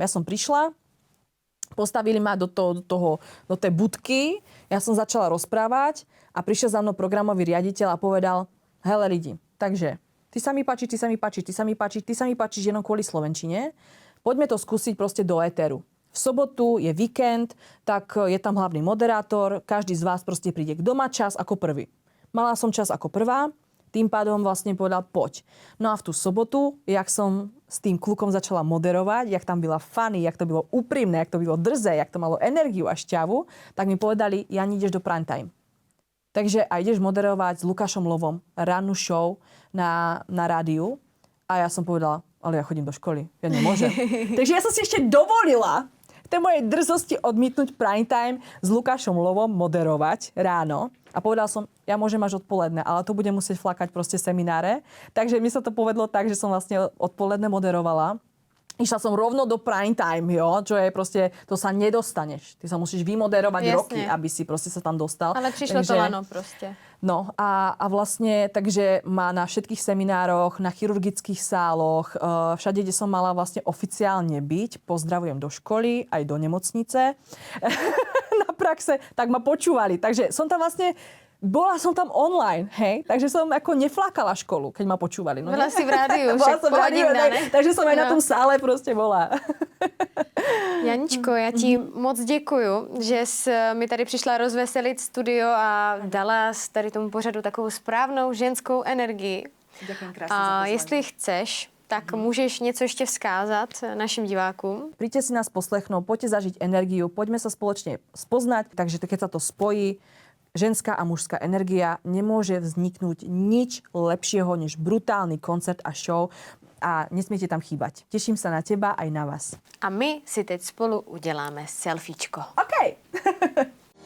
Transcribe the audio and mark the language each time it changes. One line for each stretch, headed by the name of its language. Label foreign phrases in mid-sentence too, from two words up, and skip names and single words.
Slovak: Ja som prišla, postavili ma do tej budky, ja som začala rozprávať a prišiel za mnou programový riaditeľ a povedal,
Czech: hele lidi,
Slovak: takže ty sa mi páčiš jenom kvôli slovenčine, poďme to skúsiť proste do éteru. V sobotu je víkend, tak je tam hlavný moderátor, každý z vás proste príde, kto má čas ako prvý. Mala som čas ako prvá, tým pádom vlastne povedal, poď. No a v tú sobotu, jak som s tým klukom začala moderovať, jak tam byla funny, jak to bylo úprimné, jak to bylo drze, jak to malo energiu a šťavu, tak mi povedali, Jani, ideš do
English: prime time.
Slovak: Takže a ideš moderovať s Lukášom Lovom rannú show na rádiu. A ja som povedala, ale ja chodím do školy, ja nemôžem. Takže ja som si ešte dovolila v tej mojej drzosti odmietnúť
English: prime time
Slovak: s Lukášom Lovom moderovať ráno. A povedal som, ja môžem až odpoledne, ale to budem musieť flakať proste semináre. Takže mi sa to povedlo tak, že som vlastne odpoledne moderovala. Išla som rovno do
English: prime time,
Slovak: jo, čo je proste, to sa nedostaneš. Ty sa musíš vymoderovať roky, aby si proste sa tam dostal. Ale prišlo to lano proste. No a vlastne, takže má na všetkých seminároch, na chirurgických sáloch, všade, kde som mala vlastne oficiálne byť, pozdravujem do školy, aj do nemocnice, na praxe, tak ma počúvali. Takže som tam vlastne, bola som tam online, hej, takže som ako neflákala školu, keď ma počúvali. No, bola si v rádiu, však pohodina, ne? Takže som aj na tom sále proste bola. Janičko,
Czech: já ti moc děkuju, že jsi mi tady přišla rozveselit studio a dala tady tomu pořadu takovou správnou ženskou energii.
Slovak: Ďakujem krásne za
Czech: A
Slovak: pozvanie.
Czech: jestli chceš, tak můžeš něco ještě vzkázat našim divákům.
Slovak: Príďte si nás poslechnout, poďte zažiť energiu, poďme sa spoločne spoznať, takže keď sa to spojí, ženská a mužská energia, nemôže vzniknúť nič lepšieho než brutálny koncert a show a nesmiete tam chýbať. Teším sa na teba aj na vás.
Czech: A my si teď spolu uděláme selfiečko. OK.